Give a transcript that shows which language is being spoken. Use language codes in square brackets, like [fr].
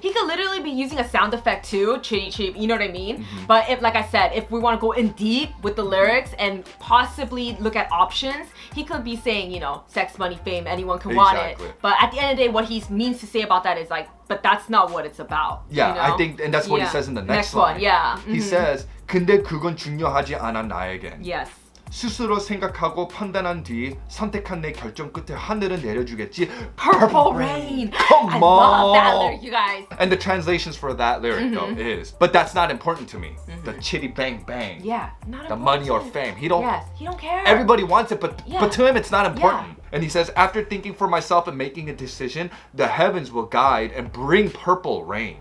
[en] He could literally be using a sound effect too, chitty chip, you know what I mean? But if, like I said, if we want to go in deep with the lyrics and possibly look at options, he could be saying, you know, sex, money, fame, anyone can want it. But at the end of the day, what he means to say about that is like, but that's not what it's about. Yeah, you know? I think, and that's what he says in the next line. one. Yeah. He says, [ko] 근데 그건 중요하지 않아 나에겐. [en] Yes. [ko] 스스로 생각하고 판단한 뒤 선택한 내 결정 끝에 하늘은 내려주겠지. [en] Purple rain. Come I on. love that lyric, you guys. And the translations for that lyric though is, but that's not important to me. The chitty bang bang. Yeah, not The important. money or fame. He don't. Yes, he don't care. Everybody wants it, but to him it's not important. Yeah. And he says, after thinking for myself and making a decision, the heavens will guide and bring purple rain.